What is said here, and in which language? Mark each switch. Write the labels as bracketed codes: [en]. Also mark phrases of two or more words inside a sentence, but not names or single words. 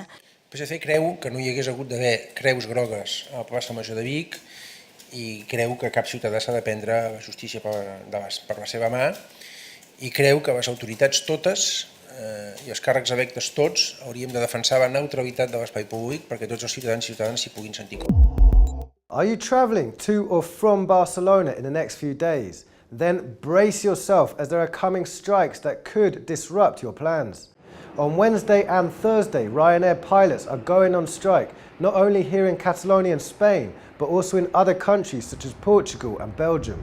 [ca] El PSC creu que no hi hagués hagut d'haver creus grogues a la plaça Major de Vic i creu que cap ciutadà s'ha de prendre la justícia per la seva mà i creu que les autoritats totes i els càrrecs electes tots hauríem de defensar la neutralitat de l'espai públic perquè tots els ciutadans i ciutadanes s'hi puguin sentir còmodes. [en] Are you travelling to or from Barcelona in the next few days? Then brace yourself as there are coming strikes that could disrupt your plans. On Wednesday and Thursday, Ryanair pilots are going on strike, not only here in Catalonia and Spain, but also in other countries such as Portugal and Belgium.